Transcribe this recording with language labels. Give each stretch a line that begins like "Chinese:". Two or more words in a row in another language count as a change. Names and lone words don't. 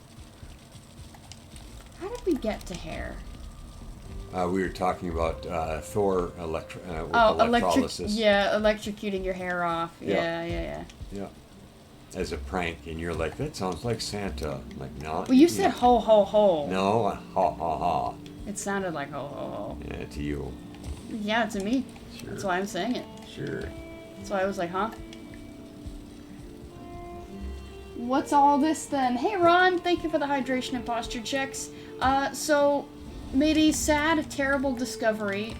English: How did we get to hair? We were talking about Thor electrolysis. Electrocuting your hair off. Yeah. Yeah. As a prank, and you're like, that sounds like Santa. I'm like, no. Well, you said ho ho ho. No, ha ha ha. It sounded like ho ho ho. Yeah, to you. Yeah, to me. Sure. That's why I'm saying it. Sure. That's why I was like, huh? What's all this then? Hey Ron, thank you for the hydration and posture checks. So made a sad, terrible discovery.